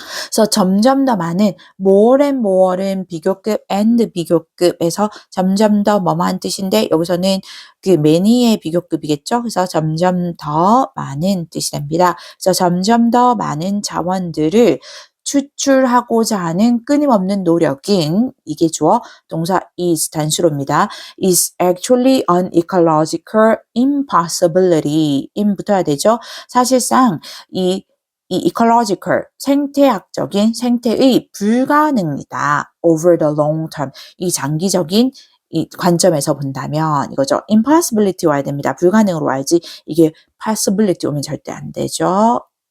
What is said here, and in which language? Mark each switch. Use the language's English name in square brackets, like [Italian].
[Korean] 그래서 점점 더 많은 [English] more and more [Korean] 는 비교급 and 비교급에서 점점 더 뭐뭐한 뜻인데 여기서는 그 many의 비교급이겠죠. 그래서 점점 더 많은 뜻이 됩니다. 그래서 점점 더 많은 자원들을 추출하고자 하는 끊임없는 노력인 이게 주어 동사 is 단수로입니다. [English] is actually an ecological impossibility. [Korean] in 붙어야 되죠. 사실상 이 ecological, 생태학적인 생태의 불가능이다. [English] over the long term. [Korean] 이 장기적인 이 관점에서 본다면 이거죠. impossibility 와야 됩니다. 불가능으로 와야지 이게 possibility 오면 절대 안 되죠.